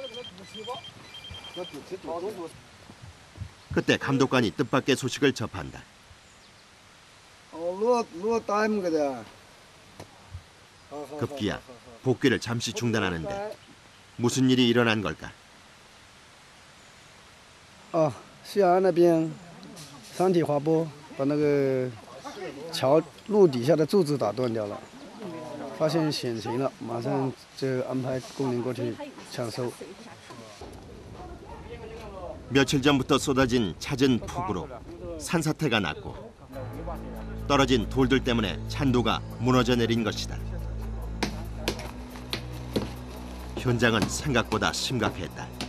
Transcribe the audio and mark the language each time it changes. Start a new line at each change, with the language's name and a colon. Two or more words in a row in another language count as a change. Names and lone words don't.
Korean: 그때 감독관이 뜻밖의 소식을 접한다. 급기야 복귀를 잠시 중단하는데 무슨 일이 일어난 걸까?
Chinese: 西安那边山体滑坡把那个桥路底下的柱子打断掉了，发现险情了，马上就安排工人过去抢修。
Korean: 며칠 전부터 쏟아진 잦은 폭우로 산사태가 났고 떨어진 돌들 때문에 잔도가 무너져 내린 것이다. 현장은 생각보다 심각했다.